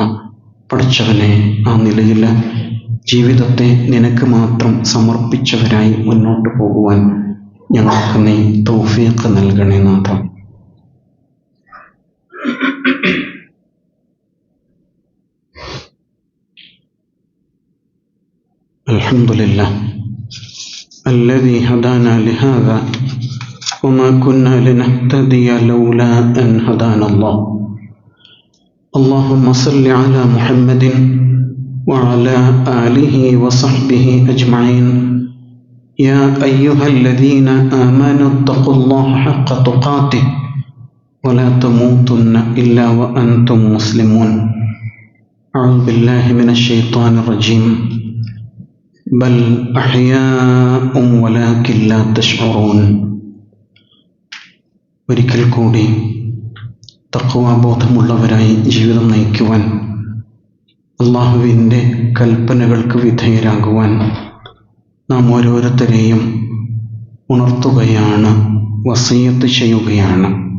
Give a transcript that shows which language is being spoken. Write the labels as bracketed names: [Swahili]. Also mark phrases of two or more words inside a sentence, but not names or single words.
[Malayalam] പഠിച്ചവനെ, ആ നിലയിൽ ജീവിതത്തെ നിനക്ക് മാത്രം സമർപ്പിച്ചവരായി മുന്നോട്ട് പോകുവാൻ ഞങ്ങൾക്ക് നീ തൗഫീഖ് നൽകണേ നാഥ. [Arabic] അൽഹംദുലില്ലാഹ് الذي هدانا لهذا وما كنا لنهتدي لولا أن هدانا الله. اللهم صل على محمد وعلى آله وصحبه أجمعين. يا أيها الذين آمنوا اتقوا الله حق تقاته ولا تموتن إلا وأنتم مسلمون. أعوذ بالله من الشيطان الرجيم. بل أحياء ولكن لا تشعرون. [Malayalam] ഒരിക്കൽ കൂടി തഖ്വാബോധമുള്ളവരായി ജീവിതം നയിക്കുവാൻ, അള്ളാഹുവിൻ്റെ കൽപ്പനകൾക്ക് വിധേയരാകുവാൻ നാം ഓരോരുത്തരെയും ഉണർത്തുകയാണ്, വസിയ്യത്ത് ചെയ്യുകയാണ്.